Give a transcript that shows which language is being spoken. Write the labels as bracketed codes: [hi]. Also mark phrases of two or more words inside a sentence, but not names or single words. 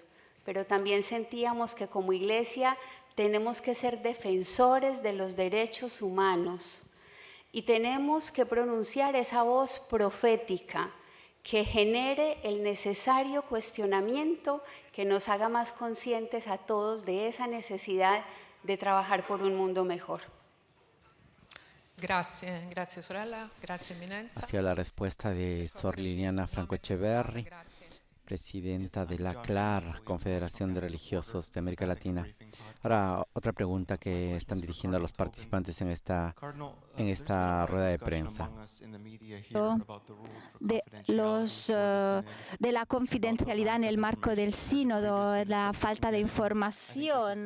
[es] Pero también sentíamos que como iglesia tenemos que ser defensores de los derechos humanos. Y tenemos que pronunciar esa voz profética que genere el necesario cuestionamiento que nos haga más conscientes a todos de esa necesidad de trabajar por un mundo mejor. [it] Grazie, grazie sorella, grazie eminenza. [es] Hacia la respuesta de Sor Liliana Franco Echeverri. presidenta de la CLAR, Confederación de Religiosos de América Latina. Ahora, otra pregunta que están dirigiendo a los participantes en esta rueda de prensa. De la confidencialidad en el marco del sínodo, la falta de información.